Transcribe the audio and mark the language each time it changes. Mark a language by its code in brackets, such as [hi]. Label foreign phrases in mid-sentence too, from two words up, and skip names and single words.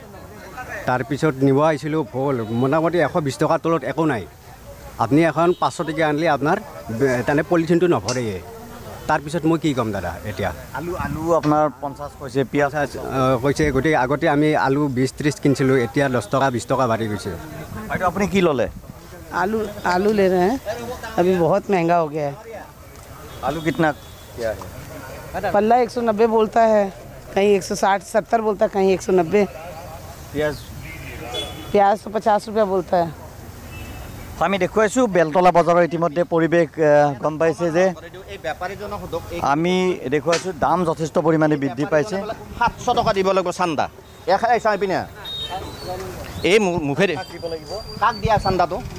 [as] তাৰপিছত নিব আহিছিলোঁ ভোল, মোটামুটি 120 টকাৰ তলত একো নাই। আপুনি এখন 500 টকীয়া আনিলে আপোনাৰ তেনে পলিথিনটো নভৰেয়ে। তাৰপিছত মই কি ক'ম দাদা এতিয়া? আলু আপোনাৰ 50 কৈছে, পিঁয়াজ কৈছে। গতিকে আগতে আমি আলু 20-30 কিনিছিলোঁ, এতিয়া 10 টকা 20 টকা বাঢ়ি গৈছে। বাইদেউ আপুনি কি ল'লে? [hi] आलू ले रहे हैं, अभी बहुत महंगा हो गया है। आलू कितना क्या है? पल्ला 190 बोलता है, कहीं 160-70 बोलता है, कहीं 190। प्याज तो 50 रुपया बोलता है। [as] আমি দেখুৱাইছোঁ বেলতলা বজাৰৰ ইতিমধ্যে পৰিৱেশ গম পাইছে যে আমি দেখুৱাইছোঁ দাম যথেষ্ট পৰিমাণে বৃদ্ধি পাইছে। 700 টকা দিব লাগিব চান্দা। চাই পিনে এই মুখেৰে কাক দিয়া চান্দাটো?